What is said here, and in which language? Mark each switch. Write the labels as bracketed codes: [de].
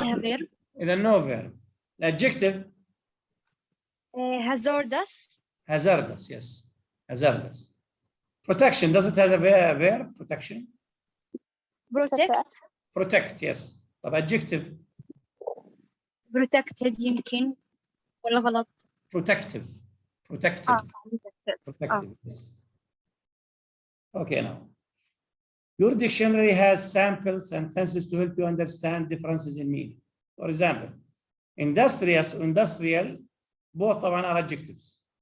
[ar] لها غير. إذا [en] no verb. Adjective hazardous. hazardous. Yes, hazardous. Protection, does it have a verb? Protection. protect. Protect, yes. [ar] طب [en] adjective [ar] protected يمكن ولا غلط؟ [en] protective. Protective. [ar] صح [en] protected. Protective, yes. Okay, now. Your dictionary has sample sentences to help you understand differences in meaning. For example, industrious, industrial, both [ar] طبعا [en] are adjectives.